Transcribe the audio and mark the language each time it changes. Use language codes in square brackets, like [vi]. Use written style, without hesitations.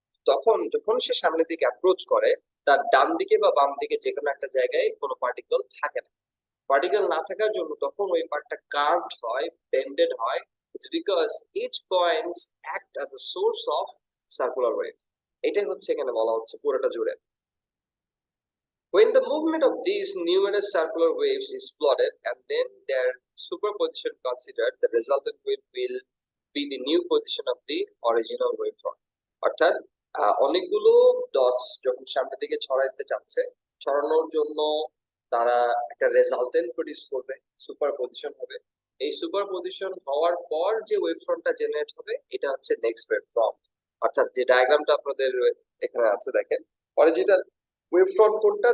[bn] তখন যখন সে সামনের দিকে অ্যাপ্রোচ করে, তার ডান দিকে বা বাম দিকে যে কোনো একটা জায়গায় কোনো পার্টিকেল থাকে না। পার্টিকেল না থাকার জন্য তখন ওই পার্টটা কার্ভড হয়, বেন্ডেড হয়। [en] It's because each points act as a source of circular wave. [bn] এটাই হচ্ছে এখানে বলা হচ্ছে পুরোটা জুড়ে। [en] When the movement of these numerous circular waves is plotted and then their superposition considered, the resultant wave will be the new position of the original wavefront. [bn] অর্থাৎ অনেকগুলো dots যখন সামনের দিকে ছড়াইতে যাচ্ছে, ছড়ানোর জন্য তারা একটা রেজাল্টেন্ট প্রডিউস করবে, সুপারপজিশন হবে। এই সুপারপজিশন হওয়ার পর যে ওয়েভফ্রন্টটা জেনারেট হবে, এটা হচ্ছে নেক্সট ওয়েভফ্রন্ট। অর্থাৎ যে ডায়াগ্রামটা আপনাদের এখানে আছে দেখেন, পরে যেটা ওয়েভ ফ্রন্ট কোনটা?